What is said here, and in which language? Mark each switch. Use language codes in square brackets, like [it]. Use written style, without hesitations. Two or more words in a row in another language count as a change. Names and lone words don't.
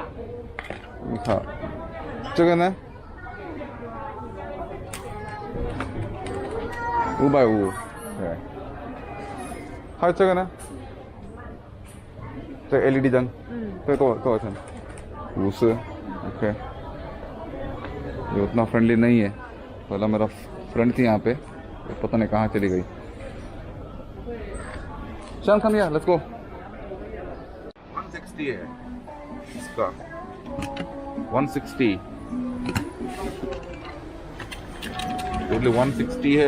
[zh] 你看，这个呢？550，对。还有这个呢？这个 LED 灯，这个多少钱？50 ओके. [hi] ये उतना फ्रेंडली नहीं है. पहला मेरा फ्रेंड थी यहाँ पे, पता नहीं कहाँ चली गई. चल कम यार, [en] let's go. [hi] 160 है इसका. 160 टोटली 160 है.